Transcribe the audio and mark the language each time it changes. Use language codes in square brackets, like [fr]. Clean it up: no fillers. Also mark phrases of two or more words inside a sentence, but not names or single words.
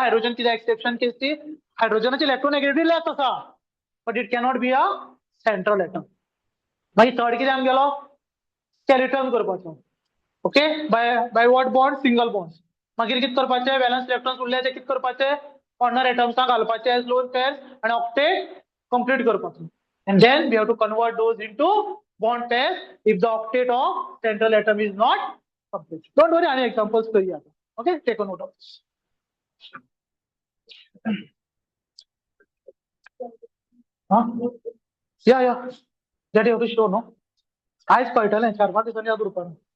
[kok] हायड्रोजन कित्याक एक्सेप्शन केस ती? हायड्रोजनाची इलेक्ट्रोनेगेटिव्हिटी लेस आसा, [en] but it cannot be a central atom. [kok] मागीर थर्ड कितें आमी गेलो? [en] स्केलेटन करपाचो. okay, by what bond? single bond. [kok] मागीर कितें करपाचें? [en] valence electrons [kok] उरले ते कितें करपाचे? कॉर्नर एटम्सां घालपाचे [en] as lone pairs [kok] आनी [en] octet complete [kok] करपाचो. [en] And then we have to convert those into bond pairs if the octet of central atom is not complete. Don't worry, any examples करूया. Okay, take a note of this. Huh? Yeah. That you have to show, no? [kok] आयज कळटलें, 4-5 दिसांनी या ग्रुपान.